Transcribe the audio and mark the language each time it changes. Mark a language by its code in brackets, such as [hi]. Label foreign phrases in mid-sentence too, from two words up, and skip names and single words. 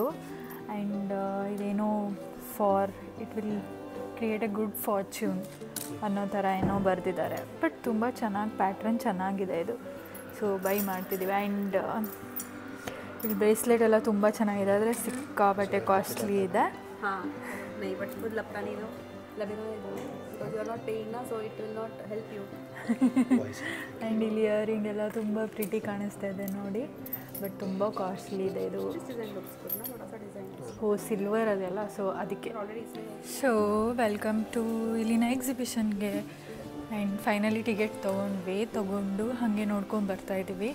[kn] ಆ್ಯಂಡ್ ಇದೇನೋ [en] for it will create a good fortune [kn] ಅನ್ನೋ ಥರ ಏನೋ ಬರೆದಿದ್ದಾರೆ. ಬಟ್ ತುಂಬ ಚೆನ್ನಾಗಿ ಪ್ಯಾಟ್ರನ್ ಚೆನ್ನಾಗಿದೆ ಇದು. ಸೊ ಬೈ ಮಾಡ್ತಿದ್ದೀವಿ. ಆ್ಯಂಡ್ ಇಲ್ಲಿ ಬ್ರೇಸ್ಲೆಟ್ ಎಲ್ಲ ತುಂಬ ಚೆನ್ನಾಗಿದೆ, ಆದರೆ ಸಿಕ್ಕಾಪಟ್ಟೆ ಕಾಸ್ಟ್ಲಿ ಇದೆ. [hi] हाँ नहीं बट खुद लगता नहीं तो लगेगा [en] because you are not paying ना so it will not help you. [kn] ಆ್ಯಂಡ್ ಇಲ್ಲಿ ಇಯರಿಂಗ್ ಎಲ್ಲ ತುಂಬ ಪ್ರಿಟಿ ಕಾಣಿಸ್ತಾ ಇದೆ ನೋಡಿ. ಬಟ್ ತುಂಬ ಕಾಸ್ಟ್ಲಿ ಇದೆ ಇದು. ಸಿಲ್ವರ್ ಅದೆಲ್ಲ, ಸೊ ಅದಕ್ಕೆ. [en] so welcome to [kn] ಇಲ್ಲಿನ ಎಕ್ಸಿಬಿಷನ್ಗೆ. ಆ್ಯಂಡ್ ಫೈನಲಿ ಟಿಕೆಟ್ ತೊಗೊಂಡು ಹಾಗೆ ನೋಡ್ಕೊಂಡು ಬರ್ತಾಯಿದ್ದೀವಿ.